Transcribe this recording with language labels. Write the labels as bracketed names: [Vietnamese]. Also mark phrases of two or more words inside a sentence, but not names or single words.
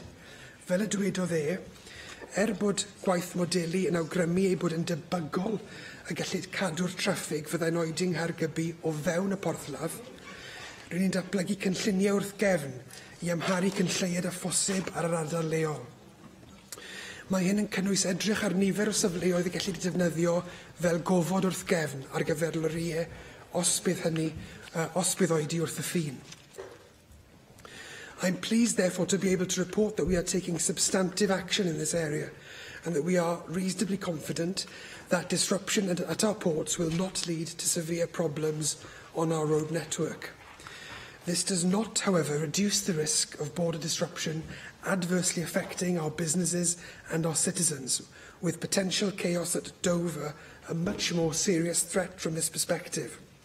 [Welsh] Fel y dwedodd bod gwaith modelu yn awgrymu ei bod yn debygol y gallid cadw'r traffig fyddai'n oedi yng Nghaergybi o fewn y porthladd, rydyn ni'n datblygu cynlluniau wrth gefn i amharu cynlleied a phosib ar yr ardal leol. Mae hyn yn cynnwys edrych ar nifer o safleoedd y gellid defnyddio fel gofod wrth gefn ar gyfer lorïau os bydd oedi wrth y ffin. [English] I'm pleased, therefore, to be able to report that we are taking substantive action in this area and that we are reasonably confident that disruption at our ports will not lead to severe problems on our road network. This does not, however, reduce the risk of border disruption adversely affecting our businesses and our citizens, with potential chaos at Dover a much more serious threat from this perspective.